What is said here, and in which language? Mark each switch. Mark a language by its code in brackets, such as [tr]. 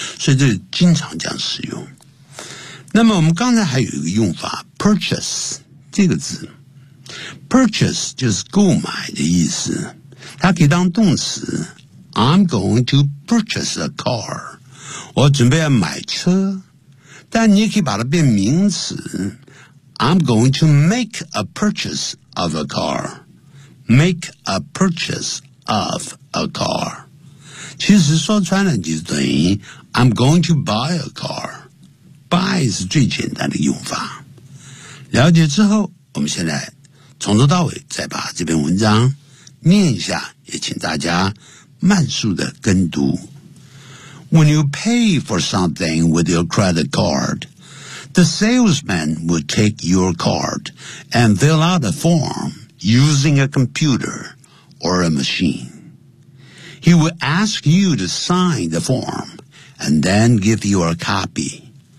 [zh] 所以这经常这样使用。那么我们刚才还有一个用法 ,purchase, 这个字。 purchase 就是购买的意思。它可以当动词。 [en] I'm going to purchase a car. [zh] 我准备要买车。但你也可以把它变名词。 [en] I'm going to make a purchase of a car. Make a purchase of a car. [zh] 其实说穿了就等于 [en] I'm going to buy a car. [zh] Buy 是最简单的用法。了解之后，我们现在从头到尾再把这篇文章念一下，也请大家慢速的跟读。 [en] When you pay for something with your credit card,The salesman will take your card and fill out a form using a computer or a machine. He will ask you to sign the form and then give you a copy.